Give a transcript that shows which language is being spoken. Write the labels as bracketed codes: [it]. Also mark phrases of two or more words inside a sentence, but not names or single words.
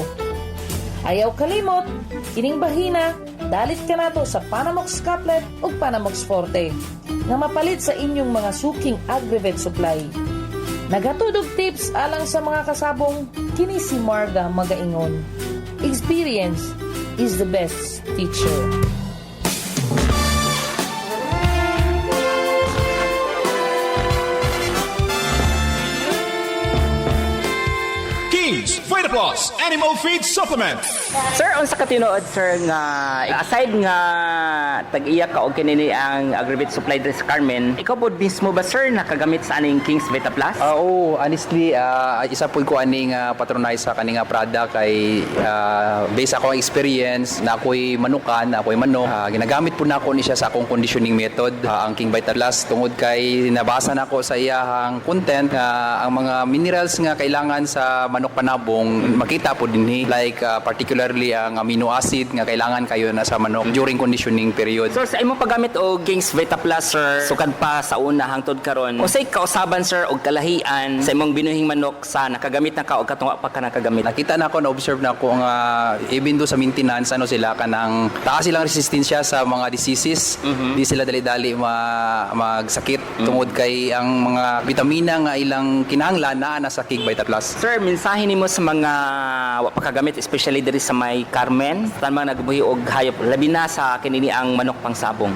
[ceb] Ayaw kalimot, kining bahina, dalit ka nato sa Panamox Couplet ug Panamox Forte nga mapalit sa inyong mga suking agri-vet supply. Nagatudog tips alang sa mga kasabong, kini si Marga Magaingon. [en] Experience is the best teacher. [ceb] Kings Vitaplus Animal Feed Supplement. Sir, unsa ka tinuod sir nga aside nga tag-iya ka og kinini ang agri-vet supply diri sa Carmen, ikaw pod mismo ba sir nakagamit sa aning Kings Vita Plus? Oo, honestly, isa po ko aning patronize sa kaning product kay based ako ang experience na ako'y manukan, ako'y manok. Ginagamit po na ako ni siya sa akong [en] conditioning method, [ceb] ang King Vita Plus tungod kay nabasa na ako sa iyang content ang mga minerals nga kailangan sa manok panabong makita po dinhi [en] like particularly [ceb] ang [en] amino acid [ceb] nga kailangan kayo na sa manok [en] during conditioning period. [ceb] So sa imong paggamit og Kings Vita Plus sir, sukad pa sa una hangtod karon. Usay kausaban sir og kalahian sa imong binuhing manok sa nakagamit na ka og katunga pa ka nakagamit. Nakita na ako, na-observe na ako nga even do sa maintenance ano sila kanang taas silang resistensya sa mga diseases. Di sila dali-dali magsakit tungod kay ang mga vitamina nga ilang kinahanglan na sa King Vita Plus. Sir, mensahe nimo sa mga wa pa kagamit especially diri sa may Carmen, tan mga nagbuhi og hayop labi na sa kinini ang manok pangsabong.